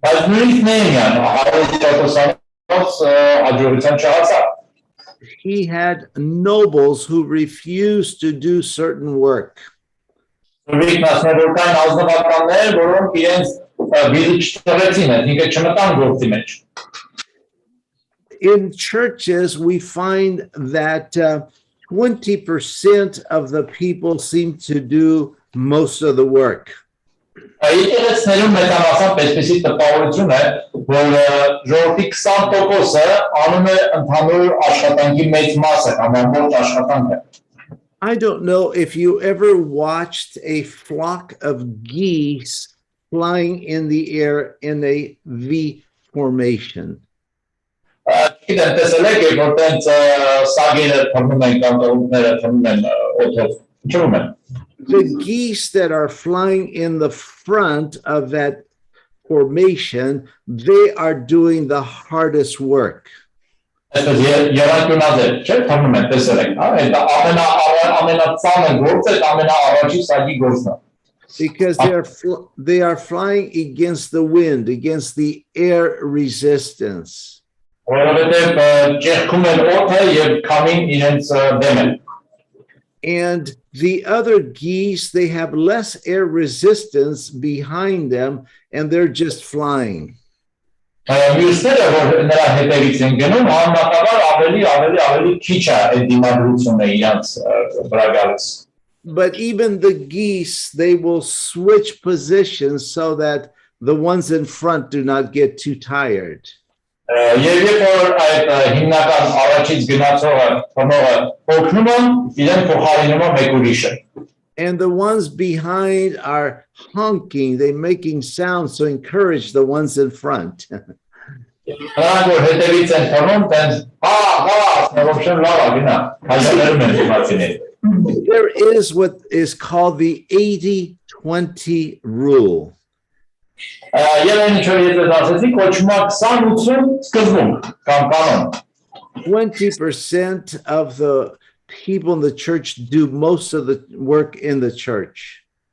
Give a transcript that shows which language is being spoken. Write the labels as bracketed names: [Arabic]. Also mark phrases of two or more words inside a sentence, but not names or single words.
[Armenian] Բայց նույնիսկ Նեհեմիան 100% հաջողության չհասավ։ [English] He had nobles who refused to do certain work. [Armenian] Նույնիսկ ասում որ կային ազնվականներ, որոնք իրենց բիզը չտվեցին, ինքը չմտան գործի մեջ։ [English] In churches, we find that 20% of the people seem to do most of the work. [Armenian] Եկեղեցիներում մեծամասամբ այսպեսի տպավորություն է, որ ժողովրդի 20%-ը անում է ընդհանուր աշխատանքի մեծ մասը, կամ ամբողջ աշխատանքը։ [English] I don't know if you ever watched a flock of geese flying in the air in a V formation. [Armenian] Գիտեմ, տեսել եք, որ տենց սագերը թռնում են կամ տղուկները թռնում են օդով, չվում են։ [English] The geese that are flying in the front of that formation, they are doing the hardest work. [Armenian] Երակյունաձև, չէ՞, թռնում են, տեսել եք, այդ ամենածանր գործը, ամենաառաջի սագի գործն է։ [English] Because they are flying against the wind, against the air resistance. [Armenian] Որովհետև ճեղքում են օդը եւ քամին իրենց դեմ են։ [English] And the other geese, they have less air resistance behind them, and they're just flying. [Armenian] Մյուսները, որ նրա հետևից են գնում, համեմատաբար ավելի քիչ է այդ դիմադրությունը իրենց վրա գալիս։ [English] But even the geese, they will switch positions so that the ones in front do not get too tired. [Armenian] Եվ երբ որ այդ հիմնական առաջից գնացողը թռնողը օգնում է, իրեն փոխարինում է մեկ ուրիշը։ [English] And the ones behind are honking, they're making sounds to encourage the ones in front. [Armenian] Նրանք որ հետևից են թռնում, տենց [English] There is what is called the 80-20 rule. 20% of the people in the church do most of the work in the church.